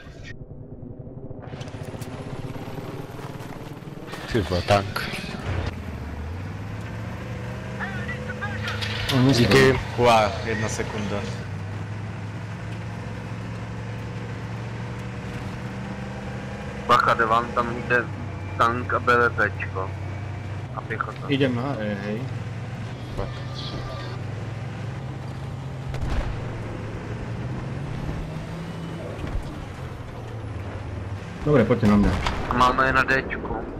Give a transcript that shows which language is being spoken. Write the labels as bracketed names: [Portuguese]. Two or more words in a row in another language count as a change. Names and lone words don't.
[Czech] Ty vole, tank. Díky. Uá, 1 sekunda. Bacha, jde vám tam jde tank a BVPčko. A pěchota. [Slovak] Idem na E, hej. Dobre, poďte na mňa. [Czech] A máme je na Dčku.